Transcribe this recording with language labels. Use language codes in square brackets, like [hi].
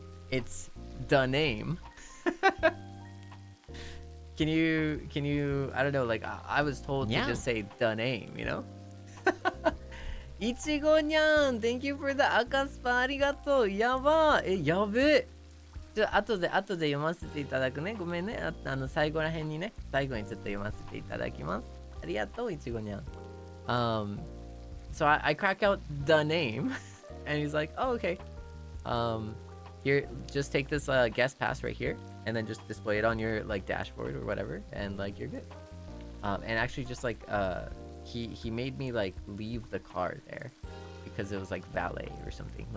[en] It's the name. Can you, I don't know, like, I was told to just say the name, Ichigo-nyan, thank you for the akaspa, arigato, yaba, yabe. [ja] 後で読ませていただくね。ごめんね。最後らへんにね。最後にちょっと読ませていただきます。ありがとう、いちごにゃん。 [en] So I crack out the name, and he's like, "Oh, okay. Here, just take this guest pass right here, and then just display it on your like dashboard or whatever, and like you're good." And actually, just like he made me like leave the car there because it was like valet or something.